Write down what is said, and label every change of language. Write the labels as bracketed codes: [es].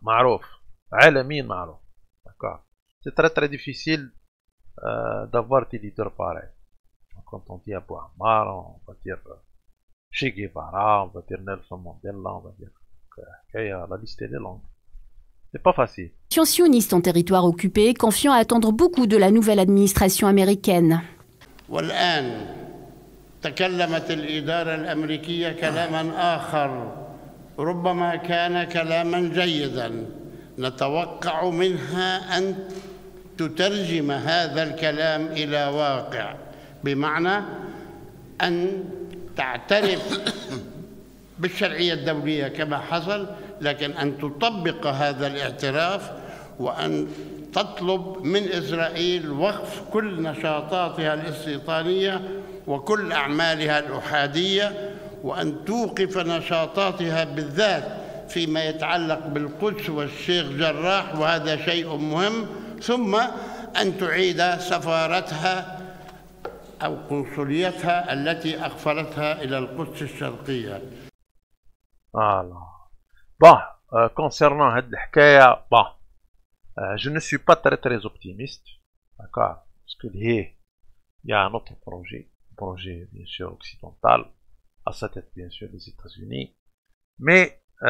[fr] Marouf, Alamin Marouf. D'accord. C'est très très difficile d'avoir des leaders pareils. Quand on dit Abu Ammar, on va dire Che Guevara, on va dire Nelson Mandela, on va dire la liste est longue. C'est pas facile. Sioniste en territoire occupé, confiant à attendre beaucoup de la nouvelle administration américaine. [ar] والآن تكلمت الإدارة الأمريكية كلاما آخر ربما كان كلاما جيدا. نتوقع منها أن تترجم هذا الكلام إلى واقع، بمعنى أن تعترف بالشرعية الدولية كما حصل، لكن أن تطبق هذا الاعتراف وأن تطلب من إسرائيل وقف كل نشاطاتها الاستيطانية وكل أعمالها الأحادية، وأن توقف نشاطاتها بالذات فيما يتعلق بالقدس والشيخ جراح، وهذا شيء مهم، ثم أن تعيد سفارتها أو قنصليتها التي أغفلتها إلى القدس الشرقية. [fr] Voilà. Bon, concernant cette histoire, bon, je ne suis pas très très optimiste, d'accord, parce que il y a un autre projet bien sûr occidental, à sa tête bien sûr les États-Unis, mais